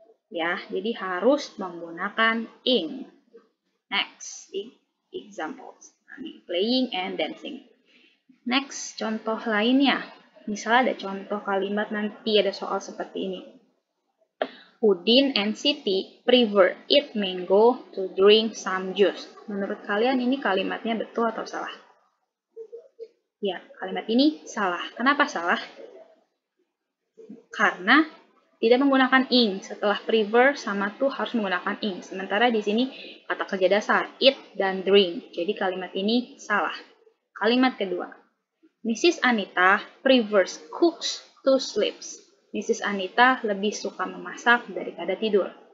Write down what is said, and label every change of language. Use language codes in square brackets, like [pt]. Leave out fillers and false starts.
[id] Ya, jadi harus menggunakan ing. [en] Next, examples. Playing and dancing. [id] Next, contoh lainnya. Misalnya ada contoh kalimat nanti ada soal seperti ini. [en] Udin and Siti prefer eat mango to drink some juice. [id] Menurut kalian ini kalimatnya betul atau salah? Ya, kalimat ini salah. Kenapa salah? Karena tidak menggunakan ing. Setelah prefer sama to harus menggunakan ing. Sementara di sini kata kerja dasar eat dan drink. Jadi kalimat ini salah. Kalimat kedua. Mrs. [en] Anita prefers cooks to sleeps. Mrs. [id] Anita lebih suka memasak daripada tidur.